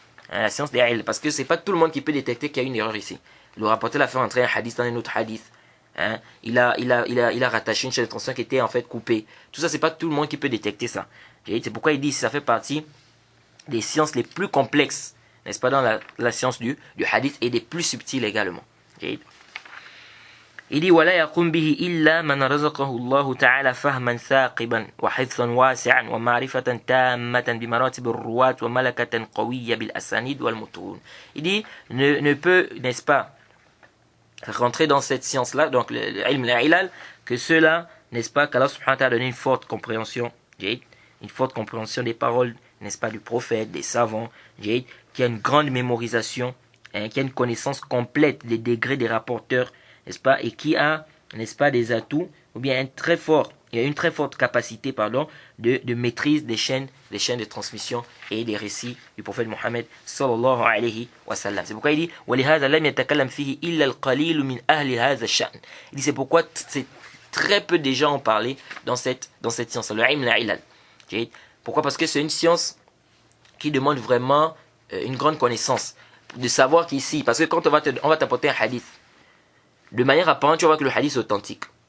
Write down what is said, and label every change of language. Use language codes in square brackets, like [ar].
[fr] La science des ilal, parce que c'est pas tout le monde qui peut détecter qu'il y a une erreur ici. Le rapporteur l'a fait entrer un hadith dans un autre hadith. Il a rattaché une chaîne de transmission qui était en fait coupée. Tout ça, c'est pas tout le monde qui peut détecter ça. C'est pourquoi il dit que ça fait partie des sciences les plus complexes, n'est-ce pas, dans la science du hadith, et des plus subtiles également. Il dit [ar] ولا يقوم به إلا من رزقه الله تعالى فهما ثاقبا وحفظا واسعا ومعرفة تامة بمراتب الرواة وملكة قوية بالأسانيد والمتون. [fr] Il dit ne peut, n'est-ce pas, rentrer dans cette science-là, donc le ilm al-ilal, que cela, n'est-ce pas, qu'Allah subhanahu wa ta'ala a donné une forte compréhension des paroles, n'est-ce pas, du prophète, des savants, qui a une grande mémorisation, qui a une connaissance complète des degrés des rapporteurs, n'est-ce pas, et qui a, n'est-ce pas, des atouts, ou bien il y a une très forte capacité, de maîtrise des chaînes de transmission et des récits du prophète Mohammed sallallahu alayhi wa sallam. C'est pourquoi il dit [ar] وَلِهَذَا لَمْ يَتَكَلَّمْ فِيهِ إِلَّا الْقَلِيلُ مِنْ أَهْلِ هَذَا الشَّأْنِ. [fr] Il dit c'est pourquoi très peu de gens ont parlé dans cette science, le ilm al-ilal. Pourquoi? Parce que c'est une science qui demande vraiment une grande connaissance, de savoir qu'ici, parce que quand on va t'apporter un hadith, de manière apparente, tu vas voir que le hadith est authentique.